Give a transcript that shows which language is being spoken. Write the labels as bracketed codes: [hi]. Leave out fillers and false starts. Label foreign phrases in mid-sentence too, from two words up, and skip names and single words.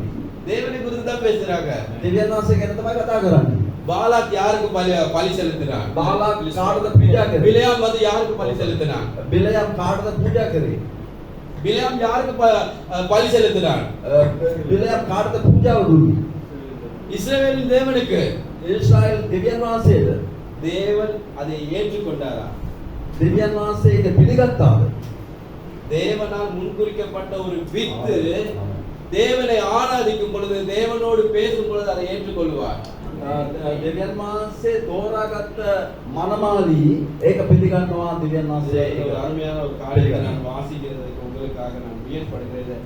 [ta] தேவனை குறித்து தான் பேசுறாங்க. [si] දෙවියන් වහන්සේ ගැන තමයි කතා කරන්නේ. [ta] பாலாக் யாருக்கு பலி செலுத்தினான்? [si] බාලාක් කාටද පූජා කරේ? [ta] பிலேயாம் வந்து யாருக்கு பலி செலுத்தினான்? [si] බිලයම් කාටද පූජා කරේ? [ta] பிலேயாம் யாருக்கு பலி செலுத்தினான்? [si] බිලයම් කාටද පූජාව දුන්නේ? [ta] இஸ்ரவேலின் தேவனுக்கு. [si] ඊශ්‍රායල් දෙවියන් වහන්සේද? [ta] தேவன் அதை ஏற்றுக்கொண்டாரா? [si] දෙවියන් වහන්සේ ඒක පිළිගත්තාද? [ta] தேவனால் முன்குறிக்கப்பட்ட ஒரு வித்து தேவனை ஆராதிக்கும் பொழுது தேவனோடு பேசும் பொழுது அதை ஏற்றுக்கொள்வார். [si] දෙවියන් වහන්සේ තෝරාගත්ත මනමාලි ඒක පිළිගන්නවා දෙවියන් වහන්සේ. [ta] ஒரு அருமையான ஒரு காரியத்தை நான் வாசிக்கிறதுக்கு உங்களுக்காக நான் முயற்சிப்படுகிறேன்.